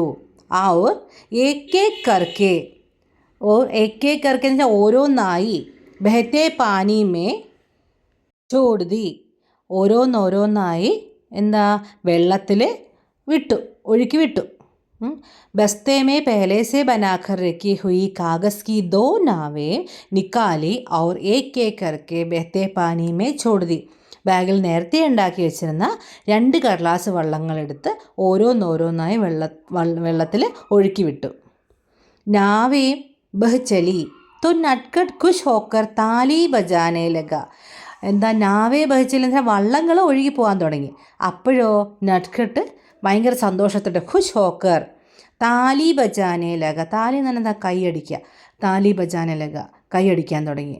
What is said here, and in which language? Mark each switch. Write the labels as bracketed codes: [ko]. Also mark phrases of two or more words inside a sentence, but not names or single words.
[ml] ആ [hi] और एके करके, एके करके [ml] എന്ന് വെച്ചാൽ ഓരോന്നായി, [hi] बहते पानी में छोड़ दी, [ml] ഓരോന്നോരോന്നായി എന്താ, വെള്ളത്തിൽ വിട്ടു, ഒഴുക്കി വിട്ടു. [hi] बस्ते में पहले से बनाकर रखी हुई कागज़ की 2 नावें निकाली और एक एक करके बहते पानी में छोड़ दी. [ml] ബാഗിൽ നേരത്തെ ഉണ്ടാക്കി വെച്ചിരുന്ന 2 കടലാസ് വള്ളങ്ങളെടുത്ത് ഓരോന്നോരോന്നായി വെള്ളത്തിൽ ഒഴുക്കി വിട്ടു. [hi] नावें बह चली तो नटखट खुश होकर ताली बजाने लगा. [ml] എന്താ [hi] नावें बह चली [ml] എന്ന് വെച്ചാൽ വള്ളങ്ങൾ ഒഴുകി പോകാൻ തുടങ്ങി. അപ്പോഴോ നട്കട്ട് ഭയങ്കര സന്തോഷത്തോടെ, [hi] खुश होकर ताली बजाने लगा, [ml] താലി എന്ന് പറഞ്ഞാൽ എന്താ, കൈയടിക്കുക, [hi] ताली बजाने लगा, [ml] കൈയടിക്കാൻ തുടങ്ങി.